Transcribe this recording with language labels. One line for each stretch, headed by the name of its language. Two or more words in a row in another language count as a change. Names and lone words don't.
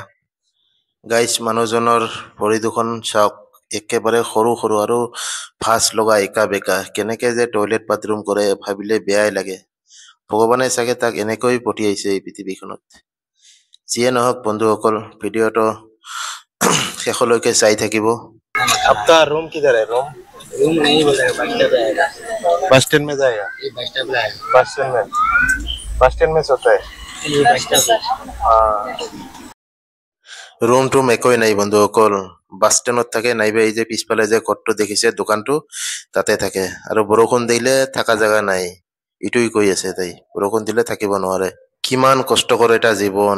Assamese: গাইজ, মানুহজনৰ ভৰি দুখন চাওক, একেবাৰে সৰু সৰু আৰু ভাঁজ লগা একা বেকা। কেনেকে যে
English: toilet bathroom
Assamese: কৰে ভাবিলে বেয়াই লাগে। ভগৱানে চাগে তাক এনেকৈ পঠিয়াইছে এই পৃথিৱীখনত। যিয়ে নহওক বন্ধুসকল, ভিডিঅ'টো শেষলৈকে চাই থাকিব।
Hindi: आपका रूम किधर है? रूम नहीं बोलेगा,
English: bus stand
Hindi: पे आएगा।
English: bus stand
Hindi: में जाएगा? ये
English: bus stand
Hindi: पे आएगा।
English: bus stand
Hindi: में सोता है। ये
English: bus stand
Hindi: पे।
Assamese: ৰুম টুম একোৱে নাই বন্ধুসকল, বাছ ষ্টেণ্ডত থাকে, নাইবা এই যে পিছফালে যে ঘৰটো দেখিছে দোকানটো, তাতে থাকে। আৰু বৰষুণ দিলে থকা জেগা নাই, ইটোই কৈ আছে তাই, বৰষুণ দিলে থাকিব নোৱাৰে। কিমান কষ্টকৰ এটা জীৱন।